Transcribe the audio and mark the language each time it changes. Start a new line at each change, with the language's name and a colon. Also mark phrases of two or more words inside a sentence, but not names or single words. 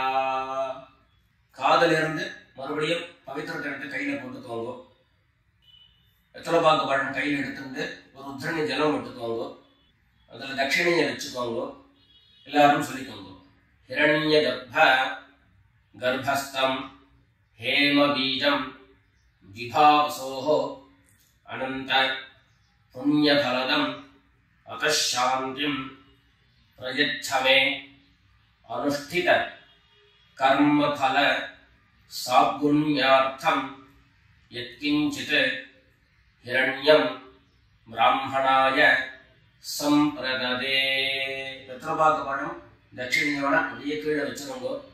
Tamil: காதல இருந்து மறுபடியும் பவித்திரத்தை எடுத்து கையில போட்டுக்கோங்க. எத்தலபாக்கு பழம் கையில் எடுத்துட்டு ஒரு உத்திரணி ஜலம் எடுத்துக்கோங்க. அதுல தட்சிணையை வச்சுக்கோங்க. எல்லாரும் சொல்லிக்கோங்க.
Sanskrit: हिरण्य गर्भस्थं हेम बीजं विभावसोः अनंत पुण्यफलदं अतः शान्तिं प्रयच्छ मे अनुष्ठित कर्म फल साद्गुण्यार्थं यत्किञ्चित् हिरण्यं ब्राह्मणाय सम्प्रददे.
Tamil: பித்ருபாக பழம் தட்சிணையோட அப்படியே கீழே வச்சுக்கோங்க.